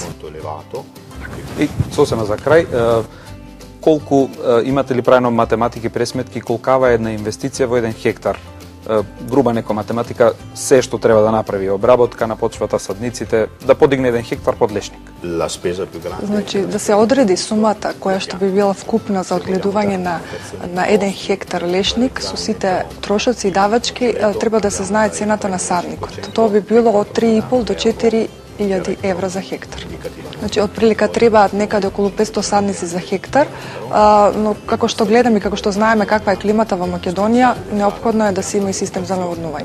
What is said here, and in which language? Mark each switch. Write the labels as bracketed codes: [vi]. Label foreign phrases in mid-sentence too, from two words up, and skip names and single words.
[mk] И сосема за крај, колку имате ли правено математики пресметки колкава е една инвестиција во 1 хектар груба нека математика, се што треба да направи, обработка на почвата, садниците, да подигне 1 хектар под лешник. [it] La spesa più grande. [mk] Значи да се одреди сумата која што би била вкупна за одгледување на 1 хектар лешник со сите трошоци и давачки, треба да се знае цената на садникот. Тоа би било од 3,5 до 4.000 евра за хектар. Значи, отприлика требаат некаде околу 500 садници за хектар, но како што гледаме и како што знаеме каква е климата во Македонија, неопходно е да се има и систем за наводнување.